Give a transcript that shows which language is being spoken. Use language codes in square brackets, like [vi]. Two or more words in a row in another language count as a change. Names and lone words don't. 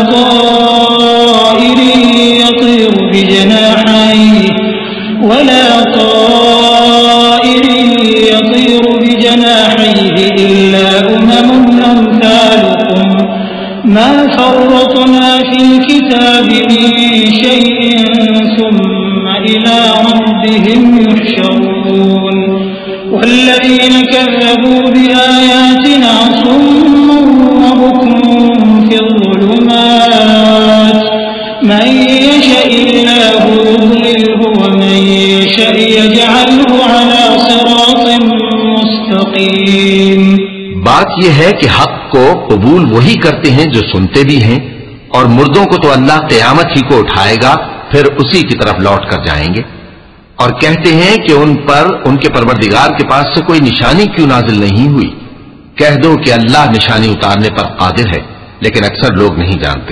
[ar] طائر يطير بجناحيه إلا أمم أمثالكم ما فرطنا في الكتاب من شيء ثم إلى ربهم يحشرون. والذين كذبوا بآياتنا صم وبكم في الظلمات من يشإ الله يضلله ومن يشأ يجعله على صراط مستقيم. [ur] بات یہ ہے کہ حق کو قبول وہی کرتے ہیں جو سنتے بھی ہیں، اور مردوں کو تو اللہ قیامت ہی کو اٹھائے گا، پھر اسی کی طرف لوٹ کر جائیں گے. اور کہتے ہیں کہ ان پر ان کے پروردگار کے پاس سے کوئی نشانی کیوں نازل نہیں ہوئی. کہہ دو کہ اللہ نشانی اتارنے پر قادر ہے، لیکن اکثر لوگ نہیں جانتے.